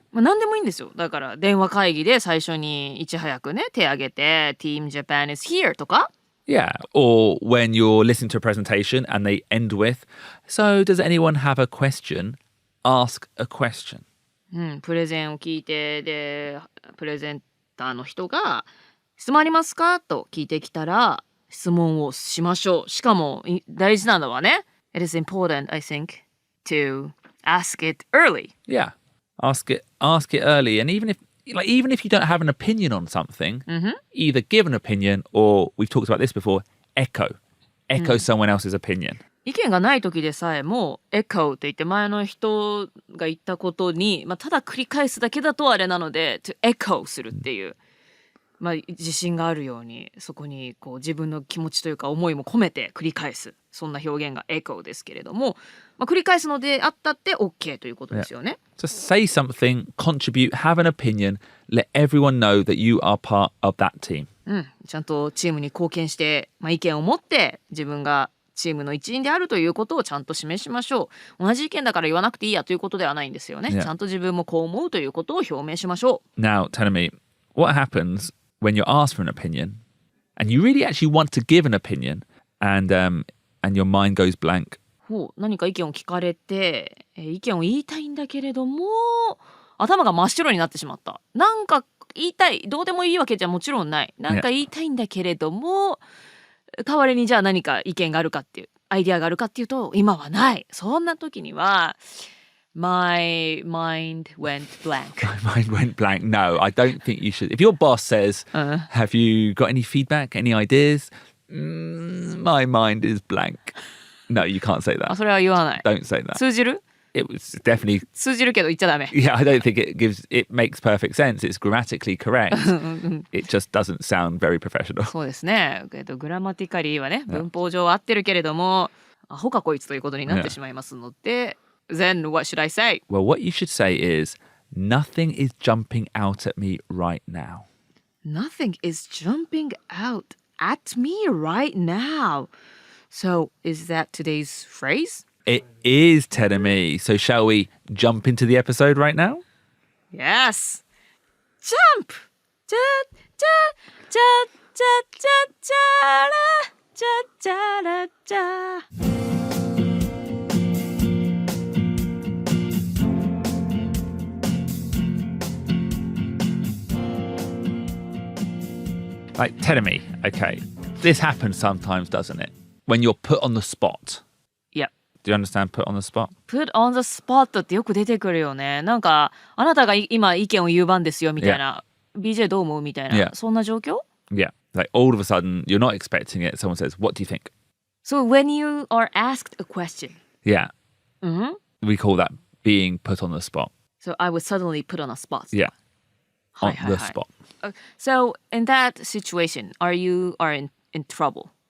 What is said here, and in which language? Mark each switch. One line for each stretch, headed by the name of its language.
Japanese: まあ何でもいいんですよ。だから電話会議で最初にいち早くね、手挙げて
English: Team Japan is here
Japanese: とか。
English: Yeah, or when you're listening to a presentation and they end with, so does anyone have a question? Ask a question.
Japanese: プレゼンを聞いて、で、プレゼンターの人が質問ありますかと聞いてきたら質問をしましょう。しかも大事なのはね
English: It is important, I think, to ask it early. Yeah. Ask it early. And even if you don't have an opinion on something, either give an opinion or we've talked about this before, echo someone else's opinion.
Japanese: 意見がない時でさえもエコーと言って前の人が言ったことに、ただ繰り返すだけだとあれなので
English: to echo
Japanese: するっていう、自信があるようにそこにこう自分の気持ちというか思いも込めて繰り返すそんな表現がエコーですけれども、繰り返すのであったって OK ということですよね。
English: So say something, contribute, have an opinion, let everyone know that you are part of that team.
Japanese: ちゃんとチームに貢献して、意見を持って自分がチームの一員であるということをちゃんと示しましょう。同じ意見だから言わなくていいやということではないんですよね。ちゃんと自分もこう思うということを表明しましょう。
English: Now, tell me, what happens when you're asked for an opinion and you really actually want to give an opinion and your mind goes blank?
Japanese: 何か意見を聞かれて、意見を言いたいんだけれども頭が真っ白になってしまった。なんか言いたい、どうでもいいわけじゃもちろんない。なんか言いたいんだけれども、代わりにじゃあ何か意見があるかっていうアイディアがあるかっていうと今はない。そんな時には
English: My mind went blank. My mind went blank. No, I don't think you should. If your boss says, have you got any feedback, any ideas? My mind is blank. No, you can't say that.
Japanese: それは言わない。
English: Don't say that.
Japanese: 通じる？
English: It was definitely...
Japanese: 通じるけど言っちゃダメ。
English: Yeah, I don't think it makes perfect sense. It's grammatically correct. It just doesn't sound very professional.
Japanese: そうですね。グラマティカリーはね、文法上は合ってるけれども、アホかこいつということになってしまいますので、
English: Then what should I say? Well, what you should say is, nothing is jumping out at me right now. Nothing is jumping out at me right now. So, is that today's phrase? It is telling me. So shall we jump into the episode right now? Yes! Jump! Ja, ja, ja, ja, ja, ja, ja, ja. Like, telling me, okay, this happens sometimes, doesn't it? When you're put on the spot. Yep. Do you understand put on the spot? Put on the spot
Japanese: ってよく出てくるよね。なんかあなたが今意見を言う番ですよみたいな、BJ どう思うみたいな、そんな状況？
English: Yeah. Like all of a sudden, you're not expecting it. Someone says, what do you think? So when you are asked a question. Yeah. We call that being put on the spot. So I was suddenly put on a spot. Yeah. On the spot. So in that situation, you are in trouble?